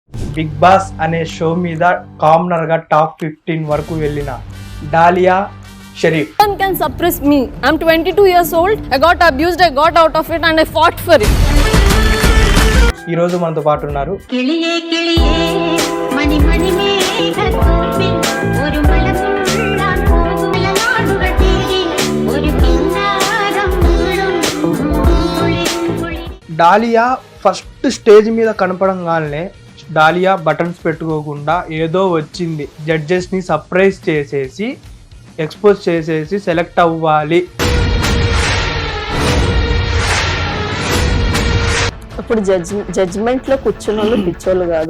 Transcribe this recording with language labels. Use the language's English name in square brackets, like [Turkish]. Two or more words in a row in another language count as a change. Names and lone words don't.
[Telugu] బిగ్ బాస్ అనే షో మీద కామనర్ గా టాప్ 15 వరకు వెళ్ళిన డాలియా షరీఫ్. [English] No one can suppress me. I'm 22 years old. I got abused. I got out of it and I fought for it. [Telugu] ఈ రోజు మనతో పాటు ఉన్నారు. [Malayalam] കിളിയേ കിളിയേ മണി മണി മേഘത്തൂവിൽ ഒരു മലമുള്ളാൻ പോകുമലനാടുകൾ തേടി ഒരു കിന്നാരം വീഴും കുളി [Telugu] డాలియా [English] first stage [Telugu] మీద కనపడంగానే డాలియా బటన్స్ పెట్టుకోకుండా ఏదో వచ్చింది, జడ్జెస్ ని సర్ప్రైజ్ చేసేసి ఎక్స్పోజ్ చేసేసి సెలెక్ట్ అవ్వాలి. ఇప్పుడు జడ్జ్మెంట్ లో కూర్చున్న వాళ్ళు పిచ్చోళ్ళు కాదు.